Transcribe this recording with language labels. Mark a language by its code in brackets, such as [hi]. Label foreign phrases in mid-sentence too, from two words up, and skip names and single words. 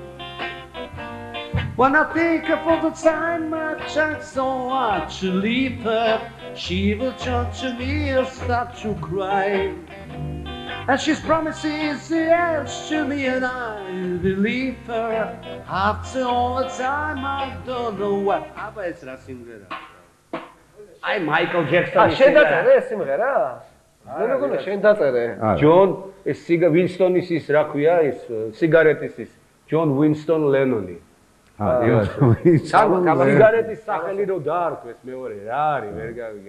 [en] When I think of all the time I tried so hard to leave her, she will turn to me and start to cry. And she's promising yes to me and I believe her. After all the time I don't know what. [ka] აბა ეს რა სიმღერა? აი მაიკლ ჯექსონი. შენ დაწერე ეს სიმღერა? მე მეგონა შენ დაწერე. ჯონ ეს ვინსტონის ის რა ქვია ის სიგარეტის ის ჯონ ვინსტონ ლენონი. სიგარეტის სახელი რო დაარქვეს მეორე რა არის ვერ გავიგე.